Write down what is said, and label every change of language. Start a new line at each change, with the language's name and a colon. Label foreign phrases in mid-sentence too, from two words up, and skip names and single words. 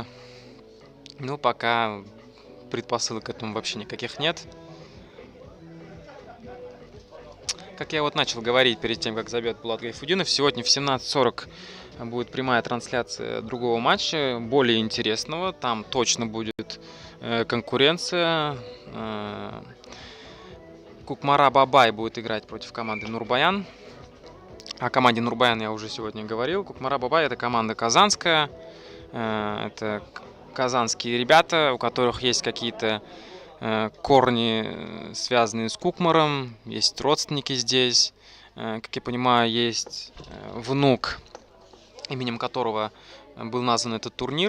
Russian: Но пока предпосылок к этому вообще никаких нет. Как я вот начал говорить перед тем, как забьет Булат Гайфудинов, сегодня в 17:40 будет прямая трансляция другого матча, более интересного. Там точно будет конкуренция. Кукмара-Бабай будет играть против команды Нурбаян. О команде Нурбаян я уже сегодня говорил. Кукмара-Бабай — это команда казанская. Это казанские ребята, у которых есть какие-то корни, связанные с Кукмаром. Есть родственники здесь. Как я понимаю, есть внук, именем которого был назван этот турнир.